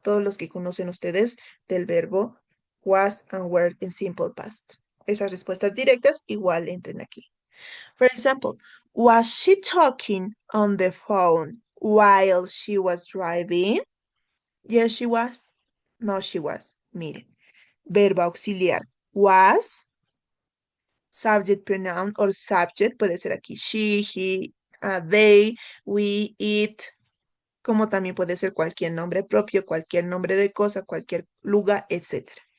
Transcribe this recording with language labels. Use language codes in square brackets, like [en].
[es] Todos los que conocen ustedes del verbo was and were en simple past. Esas respuestas directas igual entren aquí. [en] For example, was she talking on the phone while she was driving? Yes, she was. No, she was. [es] Miren, verbo auxiliar was, [en] subject pronoun or subject, [es] puede ser aquí she, he, they, we, it, como también puede ser cualquier nombre propio, cualquier nombre de cosa, cualquier lugar, etc.